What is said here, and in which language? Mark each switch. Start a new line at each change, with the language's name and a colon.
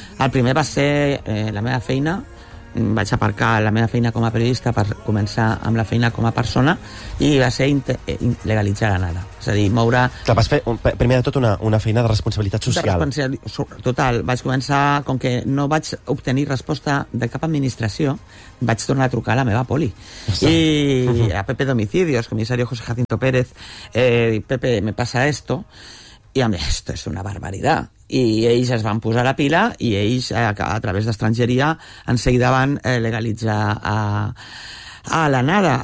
Catalan: El primer va ser la meva feina. Vaig aparcar la meva feina com a periodista per començar amb la feina com a persona, i va ser legalitzar la nada. És a dir, moure... Clar, vas fer, primer de tot, una feina de responsabilitat social. De responsabilitat total. Vaig començar, com que no vaig obtenir resposta de cap administració, vaig tornar a trucar a la meva poli. Sí.
Spanish: I a Pepe d'Homicidios, comissari José Jacinto Pérez, Pepe, me pasa esto,
Catalan: i a mi,
Spanish: esto es una barbaridad.
Catalan: I ells es van posar la pila i ells, a través d'estrangeria, en seguida van legalitzar a la nada.